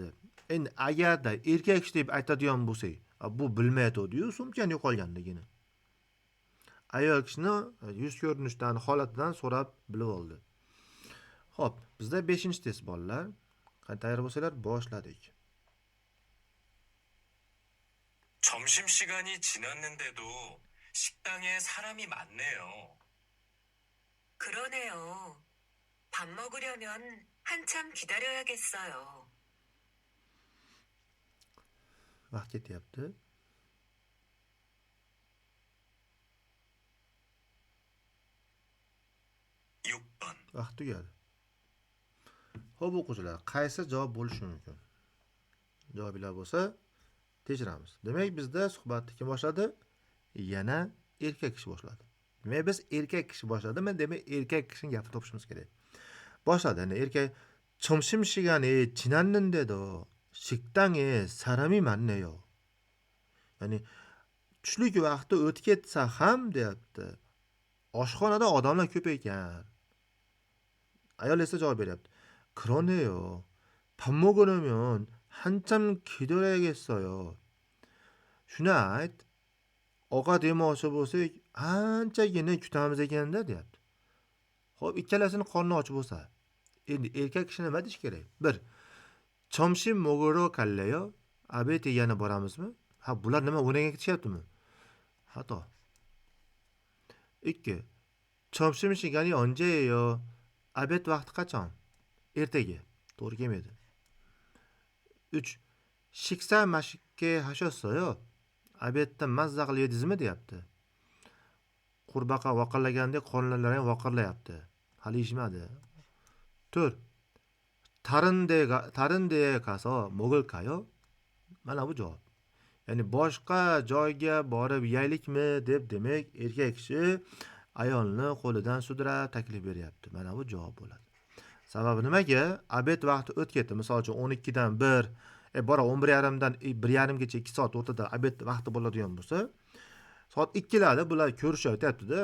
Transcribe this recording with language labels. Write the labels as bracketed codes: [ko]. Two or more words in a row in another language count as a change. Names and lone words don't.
[uz] Endi agarda erkak kishi deb aytadigan bo'lsak, bu bilmayotdi-yu so'mkani yo'qolganligini. Ayol kishini yuz ko'rinishidan, holatidan so'rab bilib oldi. Xo'p, bizda 5-test bolalar. Qani tayyor bo'lsanglar boshladik. [ko] 점심시간이 지났는데도 식당에 사람이 많네요. 그러네요. 밥 먹으려면 한참 기다려야겠어요. [uz] Vaqt ketyapti. [ko] 6번. [uz] Vaqt tugadi. Xo'p o'quvchilar, qaysi javob bo'lishi mumkin? Javoblar bo'lsa tekshiramiz. Demak, bizda suhbatni kim boshladi? Yana erkak kishi boshladi. Demak, biz erkak kishi boshladimi? Demak, erkak kishining gapini topishimiz kerak. boshladi. Yani erkek [ko] 점심시간에 지났는데도 식당에 사람이 많네요. [uz] Yani tushlik vaqti o'tib ketsa ham deyapti. Oshxonada odamlar ko'p ekan. Ayol esa javob beryapti. [ko] 그러네요. 밥 먹으려면 한참 기다려야겠어요. [uz] Shuni ayt. Ovqat yemoqchi bo'lsak, anchagina kutamiz ekanda deyapti. Xo'p, ikkalasini qorni och bo'lsa, endi erkak kishi nima deyish kerak? 1. [ko] 점심 먹으러 갈래요? [uz] Obed yegani boramizmi? Ha, bular nima o'rniga ketishyaptimi? Xato. 2. [ko] 점심시간이 언제예요? [uz] Obed vaqti qachon? Ertaga. To'g'ri kelmaydi. 3. [ko] 식사 맛있게 하셨어요? [uz] Obedda mazza qilib yedingizmi deyapti. Qurbaqa vaqirlagandek qornlari ham vaqirlayapti. Hali yeyishmadi. 4. [ko] 다른 데에 가서 먹을까요? [uz] Mana bu javob. Ya'ni boshqa joyga borib yeylikmi deb demak erkak kishi ayolni qo'lidan sudrab taklif beryapti. Mana bu javob bo'ladi. Sababi nimaga? Obed vaqti o'tib ketdi. Misol uchun 12 dan 1, bora 11:30 dan 1:30 gacha 2 soat o'rtada obed vaqti bo'ladigan bo'lsa, soat 2larda bular ko'rishyapti-da.